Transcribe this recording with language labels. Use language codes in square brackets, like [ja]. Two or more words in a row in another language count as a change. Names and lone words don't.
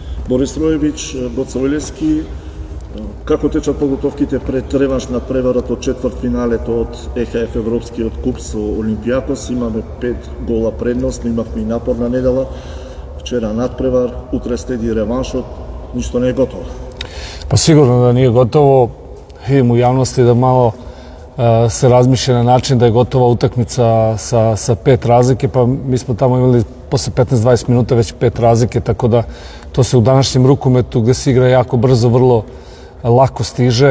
[mk] Борис Роевич, Гоце Илевски, како течат подготовките пред реванш на преварот од четвртфиналето од ЕХФ Европскиот куп со Олимпијакос? Имаме 5 гола предност, имавме и напорна недела, вчера надпревар, утре следи реваншот, ништо не е готово. [sr] Pa sigurno da nije gotovo. Vidim u javnosti da malo se razmišlja na način da je gotova utakmica sa 5 razlike, pa mi smo tamo imali posle 15-20 minuta već 5 razlike, tako da to se u današnjem rukometu gde se igra jako brzo, vrlo lako stiže.